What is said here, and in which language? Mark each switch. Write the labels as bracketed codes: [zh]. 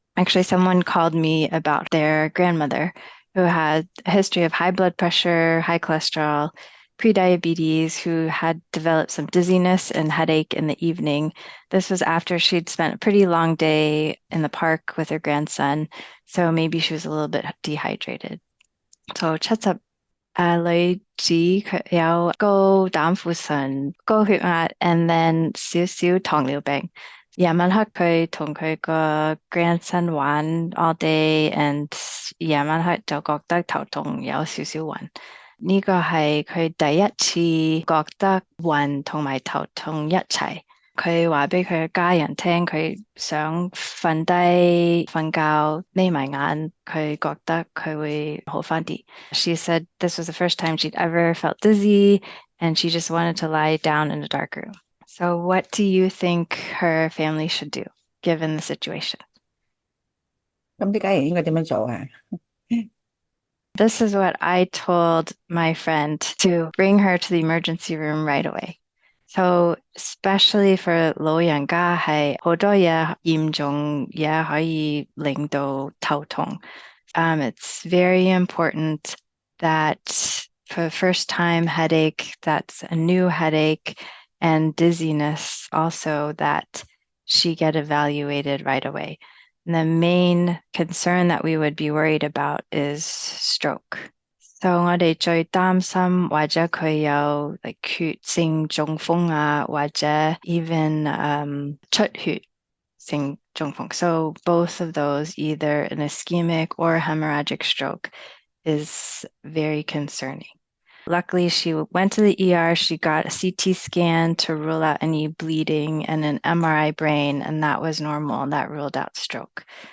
[en] Actually, someone called me about their grandmother who had a history of high blood pressure, high cholesterol, prediabetes, who had developed some dizziness and headache in the evening. This was after she'd spent a pretty long day in the park with her grandson, so maybe she was a little bit dehydrated. [yue] So 女子佢有高膽固醇、高血壓 and then 少少糖尿病。夜晚黑佢同佢個 grandson 玩 all day and 夜晚黑就覺得頭痛有少少暈。呢個係佢第一次覺得暈同埋頭痛一齊。佢話俾佢嘅家人聽，佢想瞓低瞓覺眯埋眼，佢覺得佢會好返啲。 [en] She said this was the first time she'd ever felt dizzy and she just wanted to lie down in a dark room. So what do you think her family should do given the situation? [yue] 咁啲家人應該點樣做啊？ [en] This is what I told my friend, to bring her to the emergency room right away. [yue] So especially for 老人家係好多嘢嚴重嘢可以令到頭痛。 [en] It's very important that for the first time headache, that's a new headache, and dizziness also, that she get evaluated right away. And the main concern that we would be worried about is stroke. [yue] So 我哋最擔心或者佢有 like 血性中風啊，或者 even 出血性中風. [en] So both of those, either an ischemic or hemorrhagic stroke, is very concerning. Luckily, she went to the ER, she got a CT scan to rule out any bleeding and an MRI brain, and that was normal, and that ruled out stroke.